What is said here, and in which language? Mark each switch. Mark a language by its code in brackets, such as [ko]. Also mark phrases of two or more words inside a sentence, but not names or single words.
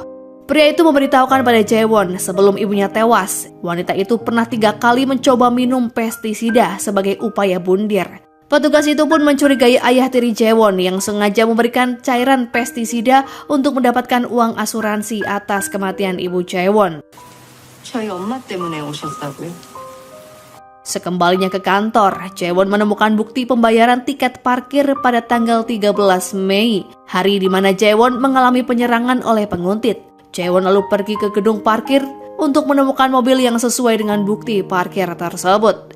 [id] Pria itu memberitahukan pada Jaewon sebelum ibunya tewas, wanita itu pernah 3 kali mencoba minum pestisida sebagai upaya bundir. Petugas itu pun mencurigai ayah tiri Jaewon yang sengaja memberikan cairan pestisida untuk mendapatkan uang asuransi atas kematian ibu Jaewon. [ko] 저희 엄마 때문에 오셨다고요? [id] Sekembalinya ke kantor, Jaewon menemukan bukti pembayaran tiket parkir pada tanggal 13 Mei, hari di mana Jaewon mengalami penyerangan oleh penguntit. Jaewon lalu pergi ke gedung parkir untuk menemukan mobil yang sesuai dengan bukti parkir tersebut.